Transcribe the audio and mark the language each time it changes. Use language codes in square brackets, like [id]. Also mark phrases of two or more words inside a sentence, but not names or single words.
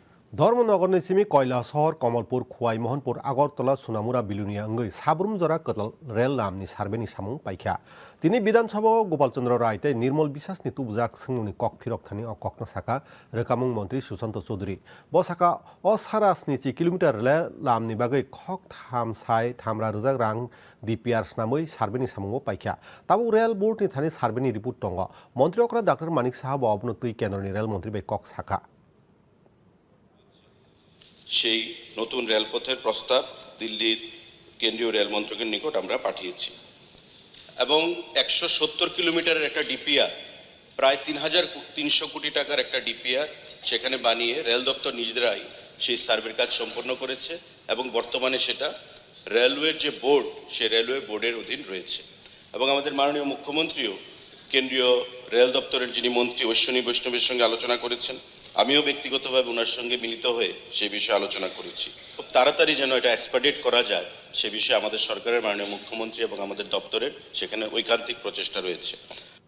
[trp] धर्मनगरनि सिमी कैलासहर कमलपुर खुवाई मोहनपुर आगरतला सुनामुरा बिलुनिया अंगै साब्रुम जरा कतल रेल लामनि सार्वेनि सामुं पाइख्या दिनै विधानसभा गोपालचन्द्र राय तै निर्मल विश्वासनि तुबजाक सोंनि कक फिरकथानि अककना साका रोकामुं मन्त्री सुशान्त चौधरी बसाका असारा 70 किलोमिटार रेल लामनि बागै खक थाम साय थामरा रोजाक रां डिपिआर स्नामै सार्वेनि सामुं पाइख्या ताबु रेल बोर्डनि थानि सार्वेनि रिपोर्ट दङ मन्त्री अकरा डाक्टर मानिक साहाब अबनो तै केन्द्रनि रेल मन्त्री बै कक साका [bn] সেই নতুন রেলপথের প্রস্তাব দিল্লির কেন্দ্রীয় রেল মন্ত্রকের নিকট আমরা পাঠিয়েছি এবং 170 কিলোমিটারের একটা ডিপিআর প্রায় 3300 কোটি টাকার একটা ডিপিআর সেখানে বানিয়ে রেল দপ্তর নিজেরাই সেই সার্ভের কাজ সম্পন্ন করেছে এবং বর্তমানে সেটা রেলওয়ের যে বোর্ড সেই রেলওয়ে বোর্ডের অধীন রয়েছে এবং আমাদের মাননীয় মুখ্যমন্ত্রীও কেন্দ্রীয় রেল দপ্তরের যিনি মন্ত্রী অশ্বিনী বৈষ্ণবের সঙ্গে আলোচনা করেছেন আমিও ব্যক্তিগতভাবে ওনার সঙ্গে মিলিত হয়ে সেই বিষয়ে আলোচনা করেছি খুব তাড়াতাড়ি যেন এটা এক্সপেডিট করা যায় সে বিষয়ে আমাদের সরকারের মাননীয় মুখ্যমন্ত্রী এবং আমাদের দপ্তরের সেখানে ঐকান্তিক প্রচেষ্টা রয়েছে